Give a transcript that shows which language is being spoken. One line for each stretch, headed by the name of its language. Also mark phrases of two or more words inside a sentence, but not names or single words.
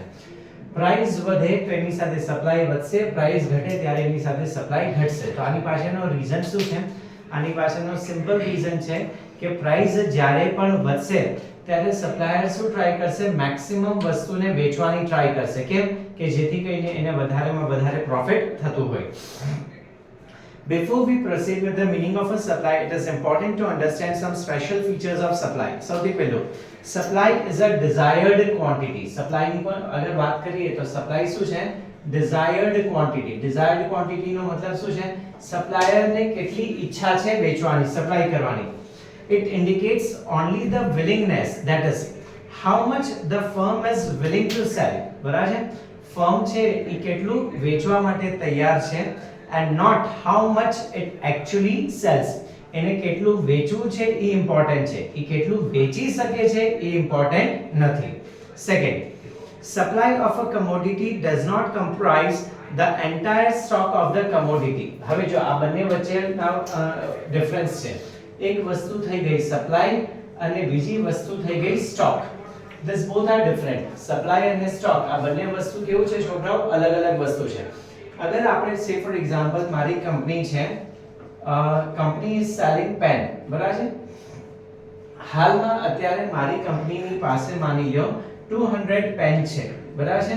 Gujarati: પ્રાઇસ વધે તો એની સાથે સપ્લાય વધશે, પ્રાઇસ ઘટે ત્યારે એની સાથે સપ્લાય ઘટશે. તો આની પાછળનો રીઝન શું છે? આની પાછળનો
English: simple reason
Gujarati: છે કે પ્રાઇસ જ્યારે પણ વધશે ત્યારે સપ્લાયર શું ટ્રાય કરશે? મેક્સિમમ વસ્તુને વેચવાની ટ્રાય કરશે. કેમ? કે જેથી કરીને એને વધારેમાં વધારે પ્રોફિટ થતું હોય.
English: Before we proceed with the meaning of a supply, it is important to understand some special features of supply.
Gujarati: સૌથી પહેલું,
English: supply is a desired quantity.
Gujarati: supply ની પણ અગર વાત કરીએ તો supply શું છે?
English: desired quantity. desired quantity
Gujarati: નો મતલબ શું છે? સપ્લાયર ને કેટલી ઈચ્છા છે વેચવાની, સપ્લાય કરવાની.
English: It indicates only the willingness, that is how much the firm is willing to sell.
Gujarati: બરાબર છે? ફર્મ છે એ કેટલું વેચવા માટે તૈયાર છે,
English: and not how much it actually sells.
Gujarati: એને કેટલું વેચવું છે એ ઇમ્પોર્ટન્ટ છે, એ કેટલું વેચી શકે છે એ ઇમ્પોર્ટન્ટ નથી. સેકન્ડ,
English: supply of a commodity does not comprise the entire stock of the commodity.
Gujarati: હવે જો આ બંને વચ્ચેનો ડિફરન્સ છે. એક વસ્તુ થઈ ગઈ સપ્લાય અને બીજી વસ્તુ થઈ ગઈ સ્ટોક.
English: This both are different.
Gujarati: સપ્લાય અને સ્ટોક આ બંને વસ્તુ કેવું છે છોકરાઓ? અલગ અલગ વસ્તુ છે. અગર આપણે
English: say for example
Gujarati: મારી કંપની છે,
English: company is selling pen
Gujarati: બરાબર છે. હાલમાં અત્યારે મારી કંપનીની પાસે માની લો 200 પેન છે બરાબર છે.